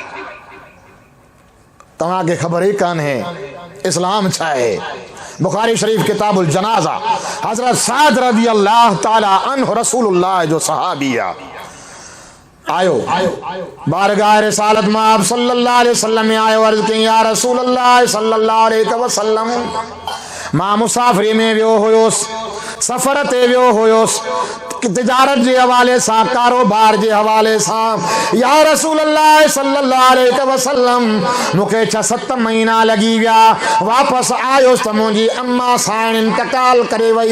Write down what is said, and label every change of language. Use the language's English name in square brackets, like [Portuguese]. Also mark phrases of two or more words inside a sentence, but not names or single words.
[Sindhi] तव्हांखे ख़बर ई कान्हे इस्लाम छा आहे। बुखारी शरीफ [Arabic] كتاب الجنائز, [Sindhi] हज़रत साद [Arabic] رضي الله تعالى عنه [Sindhi] रसूलुल्लाह जो सहाबी आहे। आयो बारगाह रिसालत में आप [Arabic] صلى الله عليه وسلم [Sindhi] में आयो। [Arabic] عرض کئی يا رسول الله صلى الله عليه وسلم, [Sindhi] मां मुसाफ़िरी में वियो हुयोसि, सफ़र ते वियो हुयुसि तिजारत जे हवाले सां, कारोबार जे हवाले सां। [Arabic] يا رسول الله صلى الله عليه وسلم, [Sindhi] मूंखे 6-7 महीना लॻी विया, वापसि आयुसि त मुंहिंजी अम्मा साइण इंतकाल करे वई।